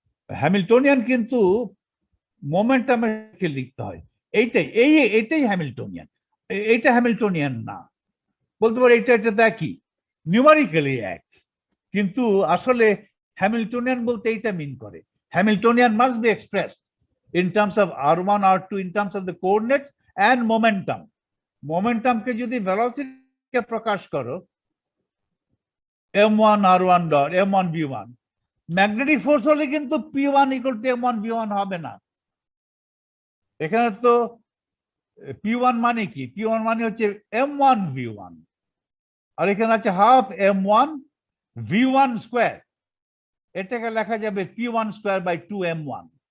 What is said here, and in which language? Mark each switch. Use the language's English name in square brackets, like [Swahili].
[Bangla] Hamiltonian কিন্তু মোমেন্টামকে লিখতে হয়, এইটাই হ্যামিল্টনিয়ান। এইটা হ্যামিল্টনিয়ান না, বলতে পারে এটা একই, নিউমারিক্যালি এক, কিন্তু আসলে হ্যামিল্টনিয়ান বলতে এইটা মিন করে। [English] Hamiltonian must be expressed in terms of r1 r2 in terms of the coordinates and momentum। [Bangla] মোমেন্টামকে যদি ভেলোসিটিকে প্রকাশ করো m1 r1 dot m1 v1, magnetic force হলে কিন্তু p1 equal to m1 v1 হবে না। এখানে তো p1 মানে কি? p1 মানে হচ্ছে m1 v1, আর এখানে আছে হাফ m1 v1 স্কয়ার, এটাকে লেখা যাবে p1 স্কয়ার বাই 2m1।